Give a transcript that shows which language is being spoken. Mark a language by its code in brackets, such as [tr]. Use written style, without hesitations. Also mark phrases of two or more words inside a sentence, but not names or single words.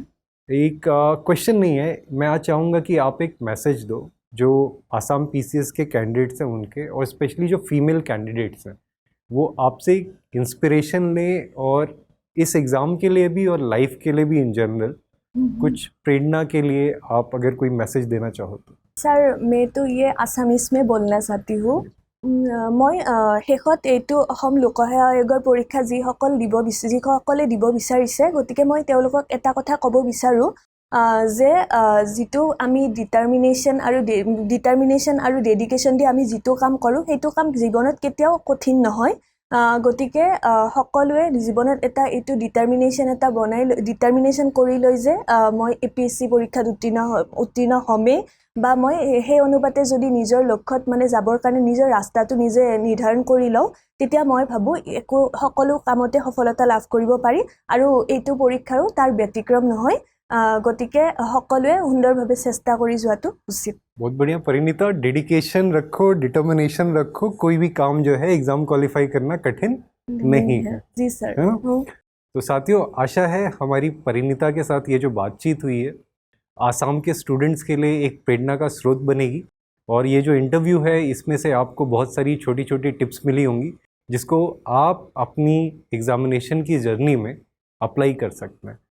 [hi] एक क्वेश्चन नहीं है, मैं आज चाहूँगा कि आप एक मैसेज दो जो आसाम पीसीएस के कैंडिडेट्स हैं उनके, और स्पेशली जो [en] female candidates [hi] हैं, वो आपसे इंस्पिरेशन लें और इस एग्ज़ाम के लिए भी और लाइफ के लिए भी [en] in general [hi] कुछ प्रेरणा के लिए आप अगर कोई मैसेज देना चाहो तो। सर, मैं तो ये आसामीज में बोलना चाहती हूँ। [as] মই শেষত এইটো অসম লোকসেৱা আয়োগৰ পৰীক্ষা যিসকলে দিব বিচাৰিছে, গতিকে মই তেওঁলোকক এটা কথা ক'ব বিচাৰোঁ যে যিটো আমি ডিটাৰমিনেশ্যন আৰু ডেডিকেশ্যন দি আমি যিটো কাম কৰোঁ, সেইটো কাম জীৱনত কেতিয়াও কঠিন নহয়। গতিকে সকলোৱে জীৱনত এইটো ডিটাৰমিনেশ্যন এটা ডিটাৰমিনেশ্যন কৰি লৈ যে মই APSC পৰীক্ষাত উত্তীৰ্ণ হ'মেই, বা মই সেই অনুপাতে যদি নিজৰ লক্ষ্যত যাবৰ কাৰণে নিজৰ ৰাস্তাটো নিজে নিৰ্ধাৰণ কৰি লওঁ, তেতিয়া মই ভাবোঁ সকলো কামতে সফলতা লাভ কৰিব পাৰি, আৰু এইটো পৰীক্ষাৰো তাৰ ব্যতিক্ৰম নহয়। গতিকে সকলোৱে সুন্দৰভাৱে চেষ্টা কৰি যোৱাটো উচিত। [hi] बहुत बढ़िया परिणीता, डेडिकेशन रखो, डिटर्मिनेशन रखो, कोई भी काम जो है [en] exam qualify [hi] करना कठिन नहीं है। जी सर। है ना? तो साथियों, आशा है हमारी परिणीता के साथ ये जो बातचीत हुई है आसाम के स्टूडेंट्स के लिए एक प्रेरणा का स्रोत बनेगी, और ये जो इंटरव्यू है इसमें से आपको बहुत सारी छोटी छोटी टिप्स मिली होंगी जिसको आप अपनी एग्ज़ामिनेशन की जर्नी में अप्लाई कर सकते हैं।